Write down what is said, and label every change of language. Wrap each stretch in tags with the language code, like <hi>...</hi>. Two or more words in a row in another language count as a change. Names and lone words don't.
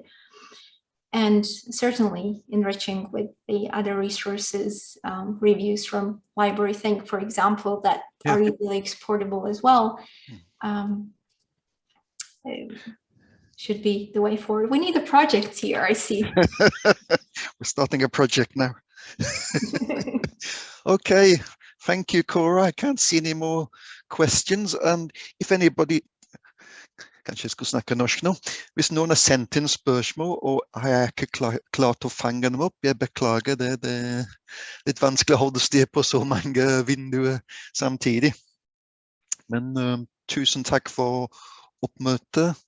<en>And certainly enriching with the other resources, reviews from Library Think, for example, that are easily exportable as well, should be the way forward. We need a project here, I see. We're starting a project now. Okay, thank you, Cora. I can't see any more questions. And if anybody,</en> <no>kanskje jeg skal snakke norsk nå. Hvis noen har sendt inn spørsmål, og har jeg ikke klart å fange dem opp, jeg beklager det. Det er litt vanskelig å holde styr på så mange vinduer samtidig. Men tusen takk for oppmøtet.</no>